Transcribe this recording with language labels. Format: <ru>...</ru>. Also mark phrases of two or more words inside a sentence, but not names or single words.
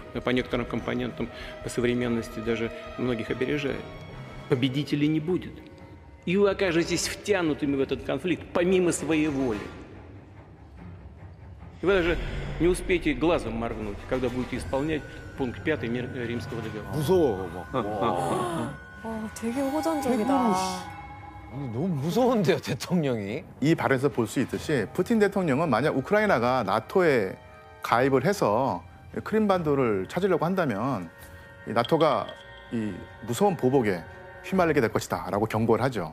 <ru>По некоторым компонентам, по современности даже многих опережает. Победителей не будет. И вы окажетесь втянутыми в этот конфликт помимо своей воли. И вы даже не успеете глазом моргнуть, когда будете исполнять пункт 5 Римского договора.</ru> <ko>무서워. 되게 호전적이다. 너무 무서운데요, 대통령이? 이 발언에서 볼 수 있듯이 푸틴 대통령은 만약 우크라이나가 나토에 가입을 해서 크림반도를 찾으려고 한다면 이 나토가 이 무서운 보복에 휘말리게 될 것이다 라고 경고를 하죠.</ko>